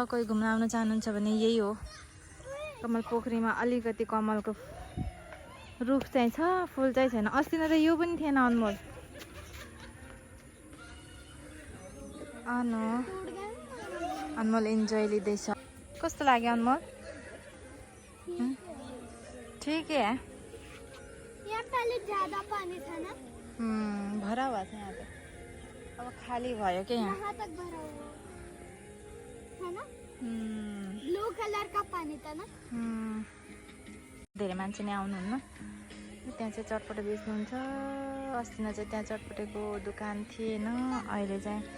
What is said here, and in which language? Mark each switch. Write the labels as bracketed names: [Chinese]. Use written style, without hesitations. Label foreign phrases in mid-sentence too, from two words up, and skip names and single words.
[Nepali] कोही घुम्न आउनु चाहनुहुन्छ भने यही हो। कमल पोखरीमा अलिकति कमलको रुख चाहिँ छ, फुल चाहिँ छैन। अस्ति न त यो पनि थिएन अनमोल। अनमोल इन्जोय लिँदैछ। कस्तो लाग्यो अनमोल? [Hindi] ठीक है। यहाँ पहले ज्यादा पानी था ना, भरा हुआ था यहाँ पे। [Nepali] अब खाली भयो [Hindi] क्या यहाँ? यहाँ तक भरा हुआ है ना। ब्लू कलर का पानी था ना। [Nepali] धेरै मान्छे नै आउनुहुन्न। त्यहाँ चाहिँ चटपटे बेच्नुहुन्छ। अस्ति न चाहिँ त्यहाँ चटपटेको दोकान थिएन, अहिले चाहिँ